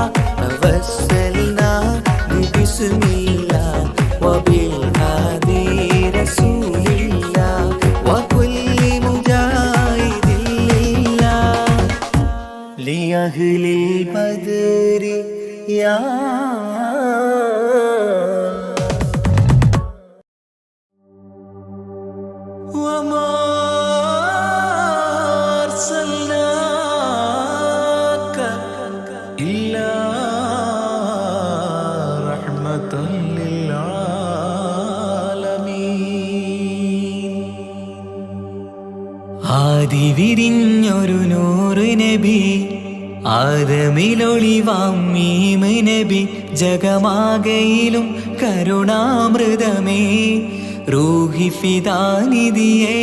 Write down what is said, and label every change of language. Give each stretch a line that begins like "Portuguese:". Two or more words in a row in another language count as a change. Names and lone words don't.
Arabic: توسلنا بسم الله وبالهادي رسول الله وكل مجاهد لله لأهل القدر يا. وما أرسلناك إلا رحمة للعالمين.
Malayalam: ആദി വിരിഞ്ഞൊരു നൂറ് നബി, ആദമിലൊളിവാം മീമ് നബി, ജഗമാകയിലും കരുണാമൃതമേ റൂഹി ഫിദാനിധിയേ.